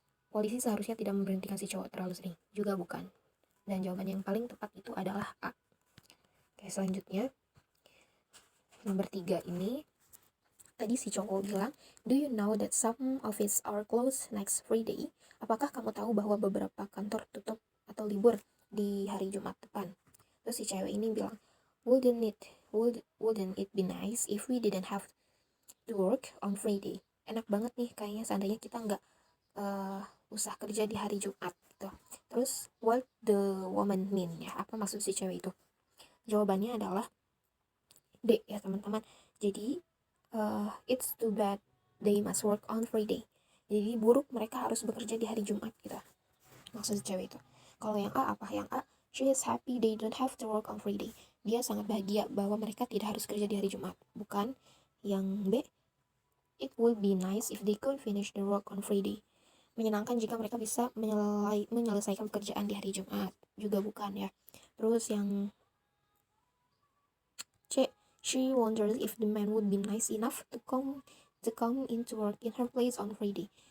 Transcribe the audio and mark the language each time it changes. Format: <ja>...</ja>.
<id>Polisi seharusnya tidak memberhentikan si cowok terlalu sering, juga bukan. Dan jawaban yang paling tepat itu adalah A. Oke, selanjutnya nomor 3 ini, tadi si cowok bilang,</id> <en>do you know that some office are closed next Friday?</en> <id>Apakah kamu tahu bahwa beberapa kantor tutup atau libur di hari Jumat depan? Terus si cewek ini bilang,</id> <en>wouldn't it be nice if we didn't have to work on Friday?</en> <id>Enak banget nih kayaknya seandainya kita nggak usah kerja di hari Jumat gitu. Terus</id> <en>what the woman mean</en> <id>ya? Apa maksud si cewek itu? Jawabannya adalah D ya teman-teman.</id> <en>Jadi it's too bad they must work on Friday.</en> <id>Jadi buruk mereka harus bekerja di hari Jumat gitu. Maksud cewek itu. Kalau yang A apa? Yang A,</id> <en>she is happy they don't have to work on Friday.</en> <id>Dia sangat bahagia bahwa mereka tidak harus kerja di hari Jumat. Bukan. Yang B,</id> <en>it would be nice if they could finish their work on Friday.</en> <id>Menyenangkan jika mereka bisa menyelesaikan pekerjaan di hari Jumat. Juga bukan ya. Terus yang C,</id> <en>she wonders if the man would be nice enough to come into work in her place on Friday.</en>